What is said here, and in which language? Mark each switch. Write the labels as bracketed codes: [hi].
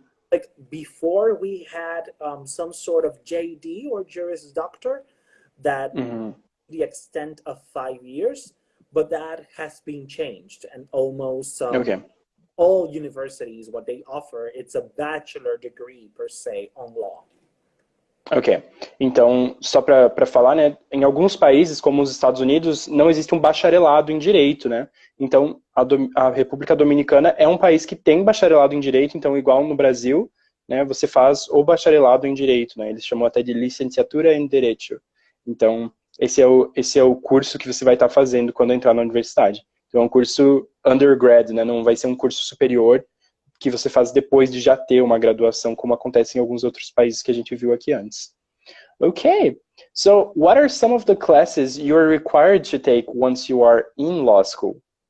[en] Like before we had some sort of JD or Juris Doctor that the extent of 5 years, but that has been changed, and almost all universities, what they offer, it's a bachelor degree per se on law. [pt] Ok, então só para falar, né, em alguns países como os Estados Unidos não existe um bacharelado em direito, né? Então a República Dominicana é um país que tem bacharelado em direito, então igual no Brasil, né, você faz o bacharelado em direito, né? Eles chamam até de licenciatura em direito. Então esse é o curso que você vai estar fazendo quando entrar na universidade. Então é um curso undergrad, né? Não vai ser um curso superior que você faz depois de já ter uma graduação, como acontece em alguns outros países que a gente viu aqui antes. [en] Okay, so what are some of the classes you are required to take once you are in law school?